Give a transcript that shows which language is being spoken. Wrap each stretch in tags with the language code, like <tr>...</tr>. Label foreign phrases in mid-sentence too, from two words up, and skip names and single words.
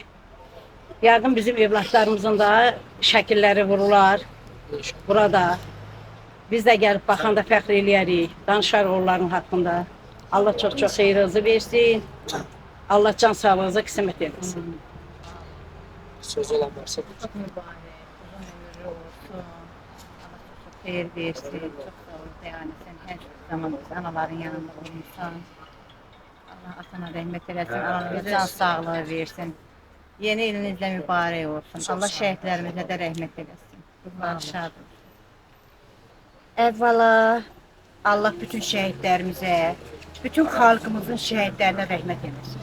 <az>Yəqin bizim evlatlarımızın da şəkilləri vurular burada. Biz də gəlib baxanda fəxr eləyərik, danışarıq onların haqqında. Allah çox xeyrinizi versin. Allah can sağlığınıza qismət etsin. Söz olan varsa.</az> <tr>Çok mübarek, uzun ömürlü olsun. Allah çok xeyir versin. Çok sağ ol. Yani sen her zaman biz anaların yanında olmuşsan.</tr> <az>Allah atana rəhmət eləsin, ananıza can sağlığı versin. Yeni ilinizlə mübarək olsun. Allah şəhidlərimizə də rəhmət eləsin. Ruhları şad olsun. Əvvəla Allah bütün şəhidlərimizə, bütün xalqımızın şəhidlərinə rəhmət eləsin.</az>